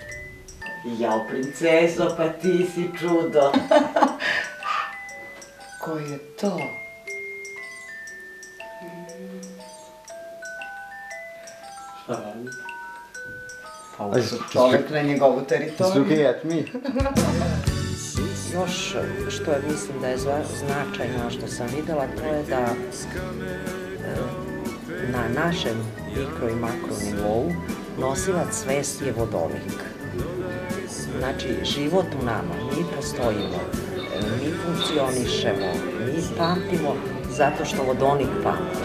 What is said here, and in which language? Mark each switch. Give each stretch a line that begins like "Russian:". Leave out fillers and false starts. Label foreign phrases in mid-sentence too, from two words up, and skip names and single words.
Serbian: Jao, princeso, pa ti si čudo. Ko je to? Šta radi? Pa ušao čovek na njegovu teritoriju.
English: He's looking at me.
Serbian: Još što je, mislim da je značajno što sam videla, to je da na našem mikro i makro nivou nosilac svesti je vodonik. Znači, život u nama, mi postojimo, mi funkcionišemo, mi pamtimo zato što vodonik pamti.